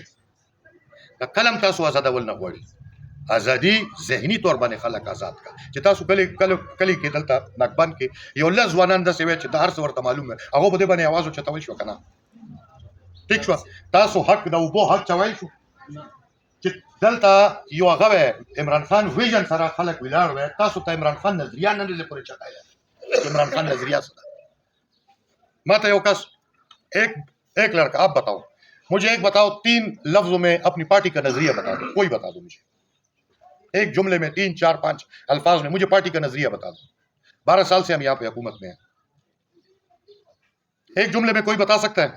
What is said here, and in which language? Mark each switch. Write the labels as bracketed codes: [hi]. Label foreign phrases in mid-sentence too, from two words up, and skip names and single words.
[ps] که کلم تاسو آزادول نه غواړي، ازادي ذهني طور باندې خلک آزاد کا، چې تاسو کلی کې دلته ناکبند کې یو لږ ځوانان داسې وی چې د هر څه ورته معلوم وي، هغه په دې باندې اواز اوچتول شو که نه؟ ټیک شو، تاسو حق د اوبو حق چوای شو چې دلته یو هغه وی عمران خان ویژن سره خلک ولاړ وی، تاسو ته عمران خان نظریه نه دی پورې چټایه، عمران خان نظریہ څه ده؟ ما ته یو کس [ur] ایک لڑکا، آپ بتاؤ مجھے، ایک بتاؤ 3 لفظوں میں اپنی پارٹی کا نظریہ بتا دو، کوئی بتا دو مجھے، ایک جملے میں 3-4-5 الفاظ میں مجھے پارٹی کا نظریہ بتا دو، 12 سال سے ہم یہاں پہ حکومت میں ہیں، ایک جملے میں کوئی بتا سکتا ہے؟